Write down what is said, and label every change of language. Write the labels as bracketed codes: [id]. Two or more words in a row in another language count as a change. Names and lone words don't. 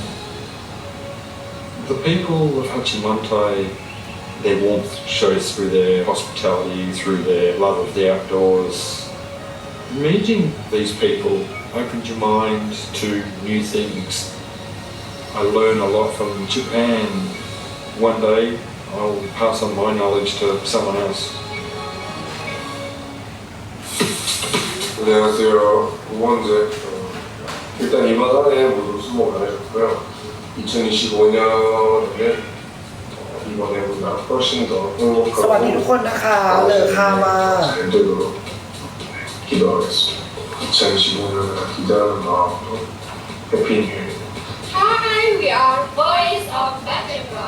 [en] The people of Hachimantai, their warmth shows through their hospitality, through their love of the outdoors. Meeting these people opens your mind to new things. I learn a lot from Japan. One day I'll pass on my knowledge to someone else. [ko] 안녕하세요. 우원재. 일단 이번 한 해 모두 수고 많으셨고요. 2025년에는 이번 해보다 훨씬 더 [th] สวัสดีทุก [ko] 행복하고 [th] คนนะคะเลยค่ะมา [ko] 잘 되도록 기도하겠습니다. 2025년을 기대하는 마음으로 [en] Happy New Year. Hi, we are Voice of Africa.